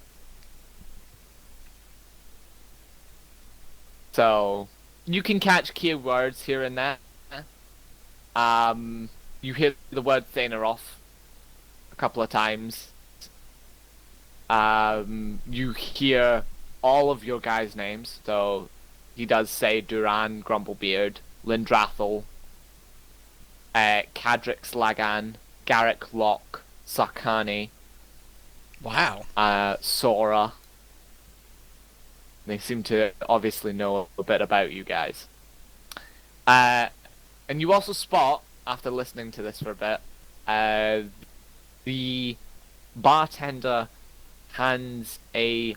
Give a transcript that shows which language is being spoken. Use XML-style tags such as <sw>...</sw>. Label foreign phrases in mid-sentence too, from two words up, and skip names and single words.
<en>So you can catch key words here and there. You hear the word Thaneroff a couple of times. You hear all of your guys' names. So he does say Duran, Grumblebeard, Lindrathel, Cadrix Lagan, Garrick Locke, Sakani, Wow. Sora. They seem to obviously know a bit about you guys. And you also spot, after listening to this for a bit, the bartender hands a</en>